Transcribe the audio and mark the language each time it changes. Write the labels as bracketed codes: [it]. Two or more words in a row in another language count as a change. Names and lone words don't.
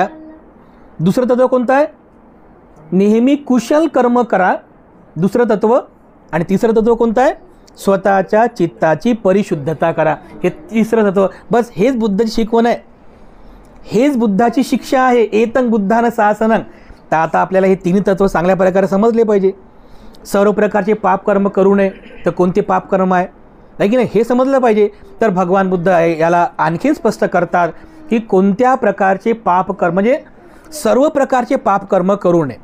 [mr] दुसरं तत्व कोणतं आहे? नेहमी कुशल कर्म करा, दुसरं तत्व. आणि तिसरं तत्व कोणतं आहे? स्वतःच्या चित्ताची परिशुद्धता करा, हे तिसरं तत्व. बस हेच बुद्धाची शिकवण आहे, हेच बुद्धाची शिक्षा आहे. [pi] एतं बुद्धानं शासनं. [mr] तर आता आपल्याला हे तिन्ही तत्व चांगल्या प्रकारे समजले पाहिजे. सर्व प्रकारचे पाप कर्म करू नये, तर कोणते पाप कर्म आहे की नाही हे समजलं पाहिजे. तर भगवान बुद्ध याला आणखी स्पष्ट करतात की कोणत्या प्रकारचे पाप कर्म, म्हणजे सर्व प्रकारचे पाप कर्म करू नये.